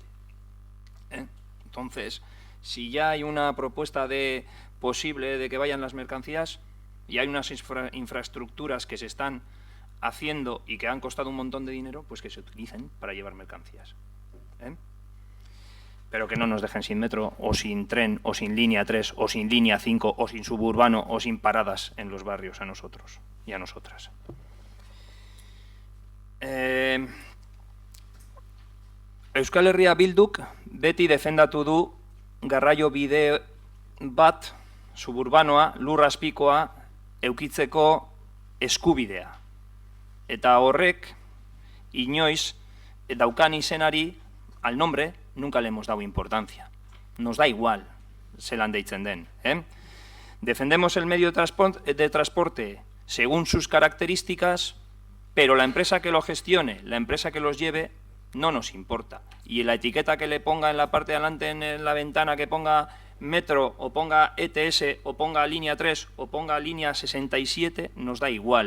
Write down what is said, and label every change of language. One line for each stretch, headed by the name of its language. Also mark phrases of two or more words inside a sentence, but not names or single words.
Spanish: Entonces, si ya hay una propuesta posible de que vayan las mercancías y hay unas infraestructuras que se están haciendo y que han costado un montón de dinero, pues que se utilicen para llevar mercancías. Pero que no nos dejen sin metro, o sin tren, o sin línea 3, o sin línea 5, o sin suburbano, o sin paradas en los barrios a nosotros y a nosotras.
Basque: Euskal Herria Bilduk beti defendatu du garraio bide bat suburbanoa, lur azpikoa eukitzeko eskubidea. Eta horrek inoiz daukan izenari,
Spanish: al nombre, nunca le hemos dado importancia. Nos da igual,
Basque: zelan deitzen den.
Spanish: Defendemos el medio de transporte según sus características, pero la empresa que lo gestione, la empresa que los lleve, no nos importa. Y la etiqueta que le ponga en la parte de adelante en la ventana, que ponga metro, o ponga ETS, o ponga línea 3, o ponga línea 67, nos da igual.